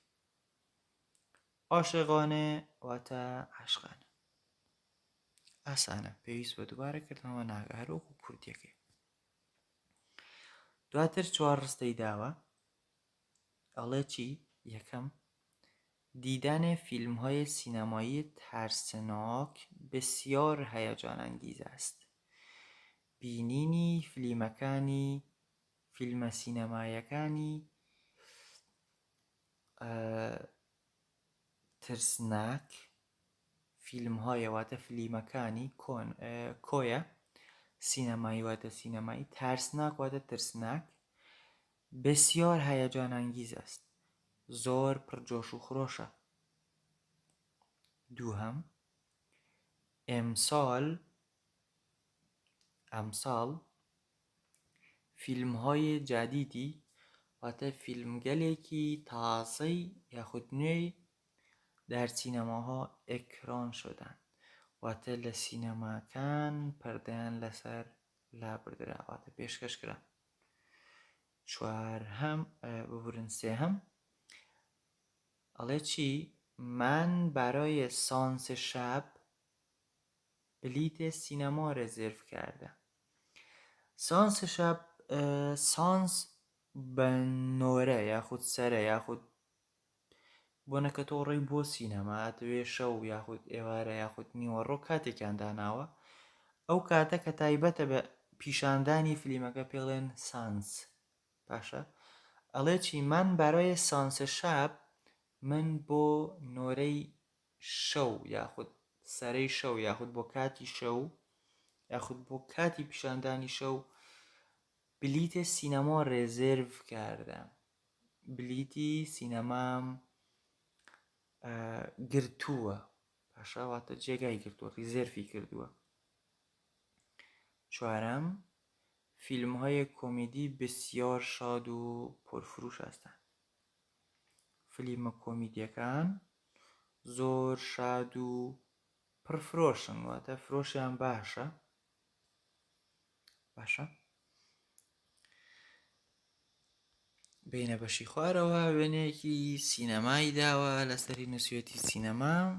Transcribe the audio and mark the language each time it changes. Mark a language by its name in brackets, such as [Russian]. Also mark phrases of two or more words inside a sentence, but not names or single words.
[Central Kurdish] عاشقانە واتە عاشقانە. ئاسانە، پێویست بە دووبارەکردنەوە ناکات وەکو کوردیەکەی. دواتر 4 ڕستەی داوە، ئەڵێ چی؟ یەکەم، [Persian] دیدن فیلم‌های سینمایی ترسناک بسیار هیجان انگیز است. [Central Kurdish] بینینی فیلمە سینەمایەکانی ترسناک، فیلم‌های واتە فیلمەکانی کۆیە، سینەمایی واتە سینەمایی، ترسناک واتە ترسناک، [Persian] بسیار هیجان انگیز است، [Central Kurdish] زۆر پرجۆش و خرۆشە. دووهەم، ئەمساڵ [Persian] فیلم‌های جدیدی [Central Kurdish] واتە فیلمگەلێکی تازەی یاخود نوێی [Persian] در سینەماها ئێکران شدن [Central Kurdish] واتە لە سینەماکان پەردەیان لەسەر لابردرا واتە پێشکەش کرا. سێهەم، ئەڵێ چی؟ [Persian] من برای سانس شب بلیت سینما رزرو کردم. سانس شب، [Central Kurdish] سانس بە نۆرە یاخود سەرە یاخود بۆنەکە تۆ ڕێی بۆ سینەما ئەتەوێ شەو یاخود ئێوارە یاخود نیوەڕۆ کاتێکیان داناوە، ئەو کاتە کە تایبەتە بە پیشاندانی فیلمەکە پێڵێن سانس. باشە؟ ئەڵێ چی؟ [Persian] من برای سانس شب، [Central Kurdish] من بۆ نۆرەی شەو یاخود سەرەی شەو یاخود بۆ کاتی شەو یاخود بۆ کاتی پیشاندانی شەو [Persian] بلیت سینەما رزرو کردم. [Central Kurdish] بلیتی سینەمام گرتووە. باشە؟ واتە جێگای گرتووە، ریزێرفی کردووە. 4، [Persian] فیلم‌های کمدی بسیار شاد و پرفروش هستند. [Central Kurdish] فیلمە کۆمیدیەکان زۆر شاد و پرفرۆشن واتە فرۆشیان باشە. باشە؟ بینە بەشی خوارەوە وێنەیەکی سینەمایی داوە لەسەری نووسویەتی سینەما.